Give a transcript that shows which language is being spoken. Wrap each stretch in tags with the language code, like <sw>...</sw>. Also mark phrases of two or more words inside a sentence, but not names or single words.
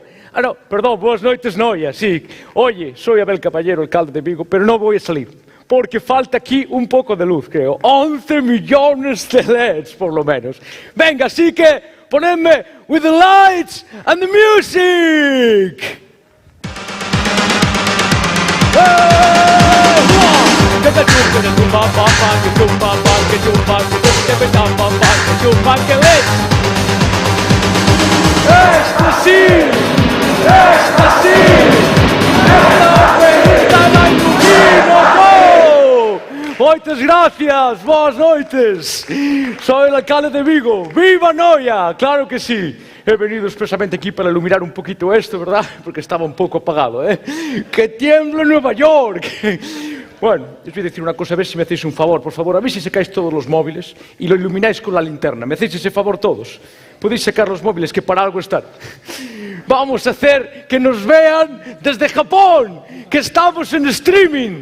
<gl>Ah, no, perdón, boas noites, Noia,</gl> <es>sí. Oye, soy Abel Caballero, alcalde de Vigo, pero no voy a salir, porque falta aquí un poco de luz, creo. 11 millones de LEDs, por lo menos. Venga, así que ponedme</es> <en>with the lights and the music.</en> <es>¡Esta sí! ¡Esta sí! ¡Esta pregunta da ilusión!</es> <gl>Moitas gracias, boas noites.</gl> <es>Soy el alcalde de Vigo. ¡Viva Noia! Claro que sí. He venido expresamente aquí para iluminar un poquito esto, ¿verdad? Porque estaba un poco apagado, ¿eh? ¡Que tiembla Nueva York! Bueno, os voy a decir una cosa, a ver si me hacéis un favor, por favor. A ver si sacáis todos los móviles y lo ilumináis con la linterna. ¿Me hacéis ese favor todos? Podéis sacar los móviles, que para algo están. Vamos a hacer que nos vean desde Japón, que estamos en streaming.</es>